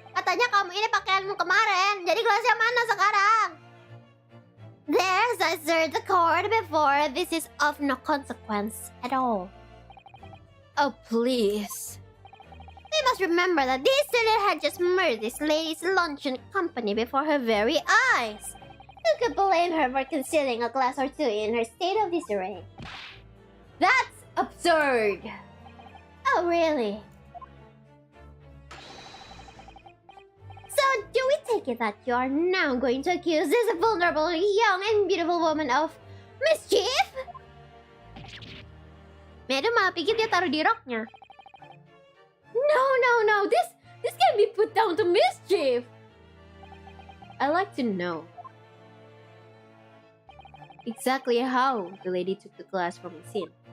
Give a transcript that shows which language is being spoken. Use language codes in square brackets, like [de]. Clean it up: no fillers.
[id] Katanya kamu ini pakaianmu kemarin. Jadi gelasnya mana sekarang? [en] There's I served the court before. This is of no consequence at all. Oh, please. We must remember that this student had just murdered this lady's luncheon company before her very eyes. Who could blame her for concealing a glass or two in her state of disarray? That's absurd. Oh, really? So, do we take it that you are now going to accuse this vulnerable, young, and beautiful woman of mischief? [id] Meru malah pikir dia taruh di roknya. [en] No. This can't be put down to mischief. I'd like to know exactly how the lady took the glass from the scene.